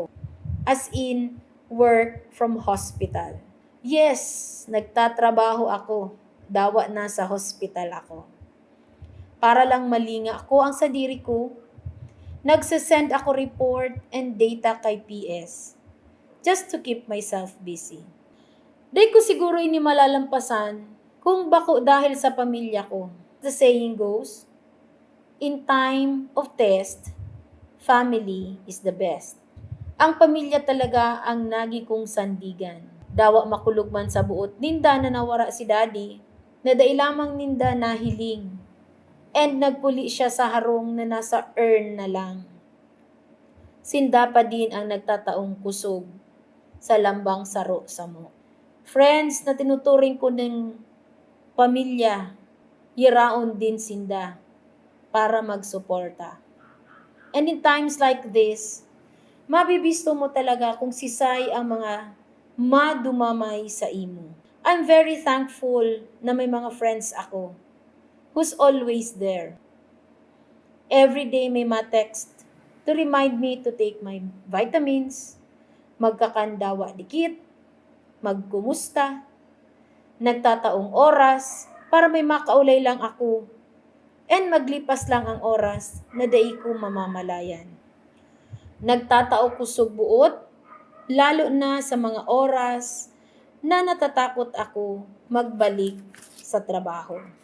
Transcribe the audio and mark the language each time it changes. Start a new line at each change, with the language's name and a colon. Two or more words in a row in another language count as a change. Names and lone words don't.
English: As in, work from hospital. Yes,
Bikol: nagtatrabaho ako. Dawa na sa hospital ako. Para lang malinga ako ang sadiri ko, nagsasend ako
English: report and data
Bikol: kay PS.
English: Just to keep myself busy.
Bikol: Di ko siguro ini malalampasan kung bako dahil sa pamilya ko.
English: The saying goes, in time of test, family is the best.
Bikol: Ang pamilya talaga ang nagi kong sandigan. Dawa makulog man sa buot ninda na nawara si daddy, na dailamang ninda nahiling. And nagpuli siya sa harong na nasa urn na lang. Sinda pa din ang nagtataong kusog sa lambang saro sa mo. Friends na tinuturing ko ng pamilya, yiraon din sinda. para magsuporta.
English: And in times like this,
Bikol: mabibisto mo talaga kung sisay ang mga madumamay sa imo.
English: I'm very thankful
Bikol: na may mga friends ako
English: who's always there. Every day
Bikol: may ma-text
English: to remind me to take my vitamins,
Bikol: magkakandawa dikit, magkumusta, nagtataong oras para may makaulay lang ako and maglipas lang ang oras na dai ko mamamalayan. Nagtatao kusog buot, lalo na sa mga oras na natatakot ako magbalik sa trabaho.